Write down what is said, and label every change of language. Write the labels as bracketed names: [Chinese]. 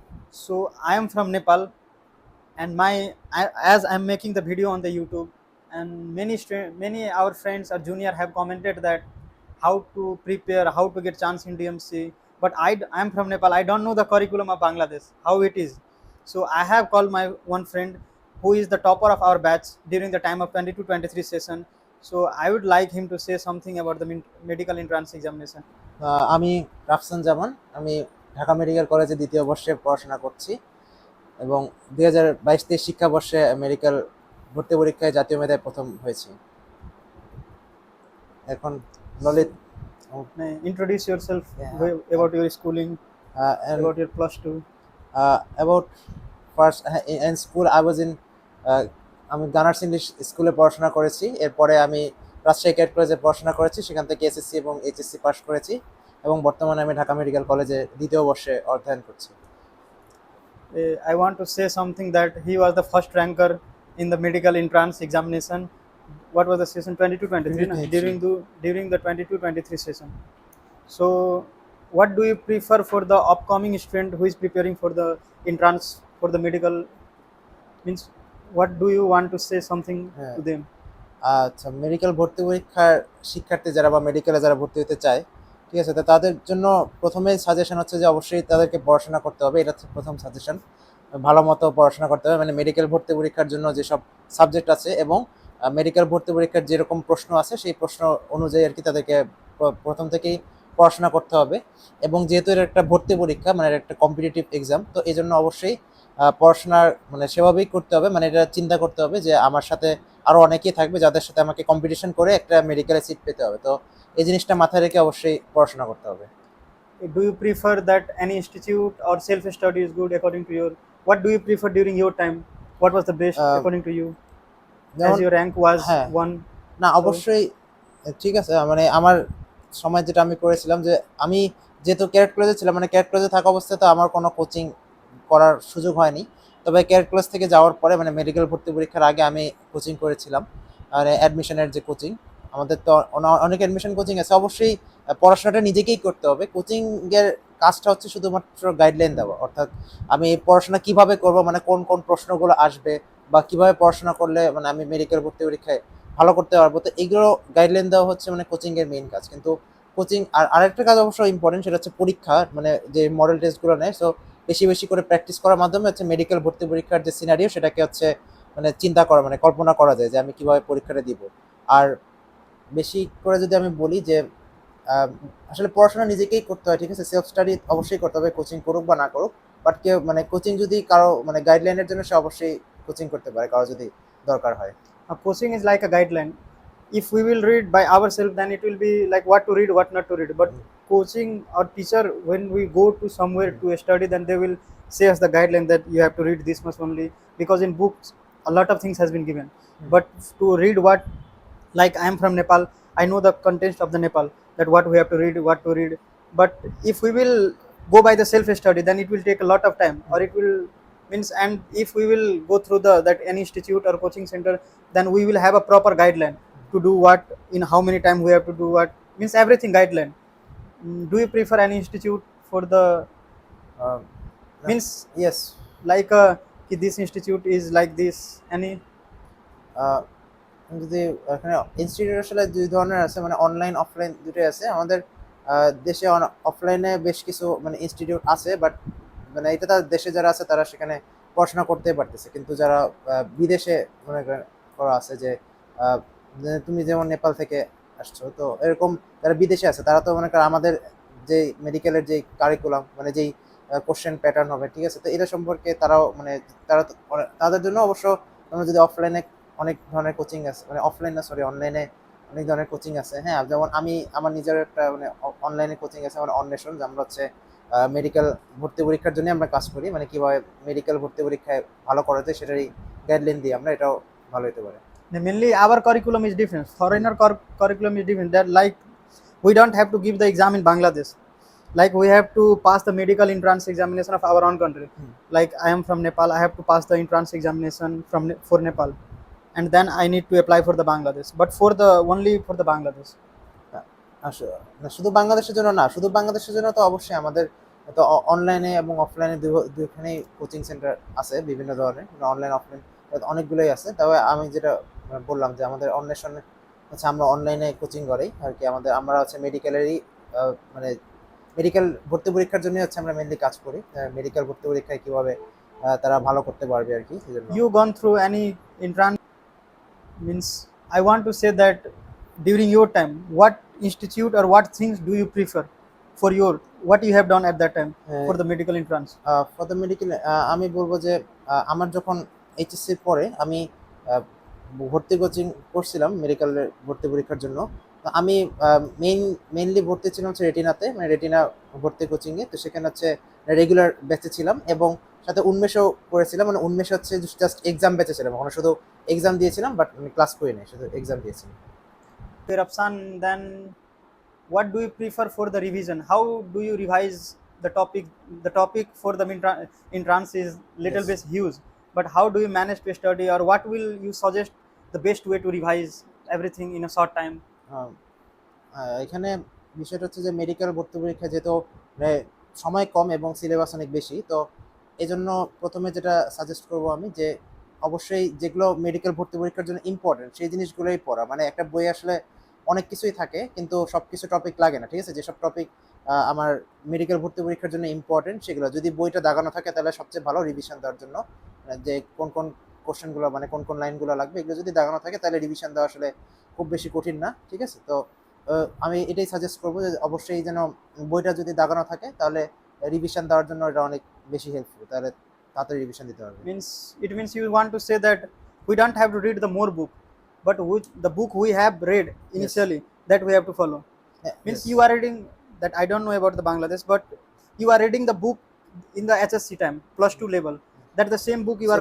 [English] So I am from Nepal, and as I am making the video on the YouTube, and many our friends or junior have commented that how to prepare, how to get chance in DMC. But I am from Nepal. I don't know the curriculum of Bangladesh, how it is. So I have called my one friend who is the topper of our batch during the time of 22-23 session. So I would like him to say something about the medical entrance examination. [Bangla] আমি রাফসান জামান। আমি Dhaka medical কলেজে দ্বিতীয় বর্ষে পড়াশোনা করছি এবং 2022-23 শিক্ষাবর্ষে medical ভর্তি পরীক্ষায় জাতীয় মেধায় প্রথম হয়েছি। এখন Lalit [English] Introduce yourself yeah, about your schooling, and about your plus two. about first in school I was in [Bangla] আমি গানার্স ইংলিশ স্কুলে পড়াশোনা করেছি। এরপরে আমি রাজশাহী ক্যাডেট কলেজে পড়াশোনা করেছি, সেখান থেকে এসএসসি এবং এইচএসসি পাস করেছি এবং বর্তমানে আমি ঢাকা মেডিকেল কলেজে দ্বিতীয় বর্ষে অধ্যয়ন করছি। [English] I want to say something that he was the first ranker in the medical entrance examination. What was the session 22-23 na? During the 22-23 session. So what do you prefer for the upcoming student who is preparing for the entrance for the medical, means what do you want to say something to them? [Bangla] আচ্ছা, medical ভর্তি পরীক্ষার শিক্ষার্থী যারা বা মেডিকেলে যারা ভর্তি হতে চায়, ঠিক আছে, তো তাদের জন্য প্রথমেই সাজেশন হচ্ছে যে অবশ্যই তাদেরকে পড়াশোনা করতে হবে। এটা হচ্ছে প্রথম সাজেশন। ভালো মতো পড়াশোনা করতে হবে, মানে মেডিকেল ভর্তি পরীক্ষার জন্য যেসব সাবজেক্ট আছে এবং মেডিকেল ভর্তি পরীক্ষার যেরকম প্রশ্ন আছে সেই প্রশ্ন অনুযায়ী আর কি তাদেরকে প্রথম থেকেই পড়াশোনা করতে হবে। এবং যেহেতু এটা একটা ভর্তি পরীক্ষা, মানে একটা কম্পিটিটিভ এক্সাম, তো এই জন্য অবশ্যই পড়াশোনার মানে সেভাবেই করতে হবে। মানে এটা চিন্তা করতে হবে যে আমার সাথে আরও অনেকেই থাকবে যাদের সাথে আমাকে কম্পিটিশন করে একটা মেডিকেলে সিট পেতে হবে। তো এই জিনিসটা মাথায় রেখে অবশ্যই পড়াশোনা করতে হবে। [English] Do you prefer that any institute or self study is good according to your, what do you prefer during your time, what was the best according to you, as [Bangla] যেমন [English] your rank was [Bangla] হ্যাঁ, [English] one? [Bangla] না [English] So [Bangla] অবশ্যই ঠিক আছে। মানে আমার সময় যেটা আমি করেছিলাম যে আমি যেহেতু ক্যাডেট কলেজে ছিলাম, মানে ক্যাডেট কলেজে থাকা অবস্থায় তো আমার কোনো কোচিং করার সুযোগ হয়নি। তবে ক্যাডেট কলেজ থেকে যাওয়ার পরে মানে মেডিকেল ভর্তি পরীক্ষার আগে আমি কোচিং করেছিলাম, মানে অ্যাডমিশনের যে কোচিং। আমাদের তো অনেক অ্যাডমিশন কোচিং আছে। অবশ্যই পড়াশোনাটা নিজেকেই করতে হবে। কোচিংয়ের কাজটা হচ্ছে শুধুমাত্র গাইডলাইন দেওয়া, অর্থাৎ আমি পড়াশোনা কিভাবে করব, মানে কোন কোন প্রশ্নগুলো আসবে বা কিভাবে পড়াশোনা করলে মানে আমি মেডিকেল ভর্তি পরীক্ষায় ভালো করতে পারবো, তো এইগুলো গাইডলাইন দেওয়া হচ্ছে মানে কোচিংয়ের মেইন কাজ। কিন্তু কোচিং আর আরেকটা কাজ অবশ্য ইম্পর্টেন্ট, সেটা হচ্ছে পরীক্ষা, মানে যে মডেল টেস্টগুলো নেয়। সো বেশি বেশি করে প্র্যাকটিস করার মাধ্যমে হচ্ছে মেডিকেল ভর্তি পরীক্ষার যে সিনারিও সেটাকে হচ্ছে মানে চিন্তা করা, মানে কল্পনা করা যায় যে আমি কিভাবে পরীক্ষাটা দিব। আর বেশি করে যদি আমি বলি যে আসলে পড়াশোনা নিজেকেই করতে হয়, ঠিক আছে। সেলফ স্টাডি অবশ্যই করতে হবে, কোচিং করুক বা না করুক। বাট কেউ মানে কোচিং যদি কারো মানে গাইডলাইনের জন্য, সে অবশ্যই কোচিং করতে পারে কারো যদি দরকার হয়। [English] a coaching is like a guideline. If we will read by ourselves, then it will be like what to read, what not to read. But coaching or teacher, when we go to somewhere to study, then they will say us the guideline that you have to read this much only, because in books a lot of things has been given. But to read what, like I am from Nepal, I know the context of the Nepal, that what we have to read, what to read. But if we will go by the self study, then it will take a lot of time, or it will means, and if we will go through the that any institute or coaching center, then we will have a proper guideline to do what, in how many time we have to do what, means everything guideline. Do you prefer any institute for the, means yes. like this institute is like this, any? [Bangla] যদি এখানে institute আসলে দুই ধরনের আছে, মানে online offline দুটোই আছে। আমাদের দেশে অফলাইনে বেশ কিছু মানে ইনস্টিটিউট আছে, বাট মানে এটা তার দেশে যারা আছে তারা সেখানে পড়াশোনা করতে পারতেছে। কিন্তু যারা বিদেশে মনে করা আছে যে যে তুমি যেমন নেপাল থেকে আসছো, তো এরকম যারা বিদেশে আছে তারা তো মনে করো আমাদের যে মেডিকেলের যে কারিকুলাম, মানে যেই কোশ্চেন প্যাটার্ন হবে, ঠিক আছে, তো এটা সম্পর্কে তারাও মানে তারা তো তাদের জন্য অবশ্য তোমরা যদি অফলাইনে অনেক ধরনের কোচিং আছে, মানে অফলাইন না সরি অনলাইনে অনেক ধরনের কোচিং আছে। হ্যাঁ, যেমন আমি আমার নিজের একটা মানে অনলাইনে কোচিং আছে, আমার অন্বেষণ, যে আমরা হচ্ছে মেডিকেল ভর্তি পরীক্ষার জন্য আমরা কাজ করি, মানে কিভাবে মেডিকেল ভর্তি পরীক্ষায় ভালো করা যায় সেটারই গাইডলাইন দিই আমরা। এটাও ভালো হতে পারে। [English] Mainly our curriculum is different, foreigner curriculum is different, that like we don't have to give the exam in Bangladesh, Like we have to pass the medical entrance examination of our own country. Hmm. Like I am from Nepal, I have to pass the entrance examination for Nepal, and then I need to apply for the Bangladesh, but for the only for the Bangladesh. [Bangla] না, না, শুধু বাংলাদেশের জন্য না, শুধু বাংলাদেশের জন্য তো অবশ্যই আমাদের তো অনলাইনে এবং অফলাইনে দুইখানেই কোচিং সেন্টার আছে বিভিন্ন ধরনের, অনলাইন অফলাইন অনেকগুলোই আছে। তবে আমি যেটা বললাম যে আমাদের অন্বেষণে হচ্ছে আমরা অনলাইনে কোচিং করাই আর কি। আমরা হচ্ছে মেডিকেলেরই মানে মেডিকেল ভর্তি পরীক্ষার জন্য হচ্ছে আমরা মেনলি কাজ করি। মেডিকেল ভর্তি পরীক্ষায় কিভাবে তারা ভালো করতে পারবে আর কি, সেজন্য। [English] You gone through any entrance? Means I want to say that during your time, what institute or what things do you prefer for your what you have done at that time for the medical entrance? [Bangla] For the medical আমি বলবো যে আমার যখন এইচএসসির পরে আমি আহ, ভর্তি coaching করছিলাম মেডিকেলের ভর্তি পরীক্ষার জন্য। তো আমি মেইনলি ভর্তি ছিলাম হচ্ছে রেটিনাতে, মানে রেটিনা ভর্তি কোচিংয়ে। তো সেখানে হচ্ছে রেগুলার ব্যাচে ছিলাম এবং সাথে উন্মেষও করেছিলাম। মানে উন্মেষ হচ্ছে জাস্ট এক্সাম ব্যাচে ছিলাম, ওখানে শুধু এক্সাম দিয়েছিলাম, বাট আমি ক্লাস করি নাই, শুধু এক্সাম দিয়েছিলাম। [English] Rapsan, then what do you prefer for the revision? How do you revise the topic? The topic for the entrance is little Yes. bit huge, but how do you manage to study, or what will you suggest the best way to revise everything in a short time? [Bangla] আহ, এখানে বিষয়টা হচ্ছে যে medical ভর্তি পরীক্ষা যেহেতু মানে সময় কম এবং সিলেবাস অনেক বেশি, তো এই জন্য প্রথমে যেটা সাজেস্ট করব আমি যে অবশ্যই যেগুলো মেডিকেল ভর্তি পরীক্ষার জন্য ইম্পর্টেন্ট সেই জিনিসগুলোই পড়া। মানে একটা বই আসলে অনেক কিছুই থাকে কিন্তু সব কিছু টপিক লাগে না, ঠিক আছে? যেসব টপিক আমার মেডিকেল ভর্তি পরীক্ষার জন্য ইম্পর্টেন্ট সেগুলো যদি বইটা দাগানো থাকে তাহলে সবচেয়ে ভালো রিভিশন দেওয়ার জন্য। যে কোন কোন কোশ্চেনগুলো মানে কোন কোন লাইনগুলো লাগবে এগুলো যদি দাগানো থাকে তাহলে রিভিশন দেওয়া আসলে খুব বেশি কঠিন না, ঠিক আছে? তো আমি এটাই সাজেস্ট করবো যে অবশ্যই যেন বইটা যদি দাগানো থাকে তাহলে রিভিশন দেওয়ার জন্য এটা অনেক বেশি হেল্পফুল, তাহলে তাড়াতাড়ি রিভিশন দিতে পারবে। [English] Means it means you want to say that we don't have to read the more book, but the book we have read Yes. initially, that we have to follow. Means Yes. you are reading that, I don't know about the Bangladesh, but you are reading the book in the HSC time plus 2 level, that the same book you are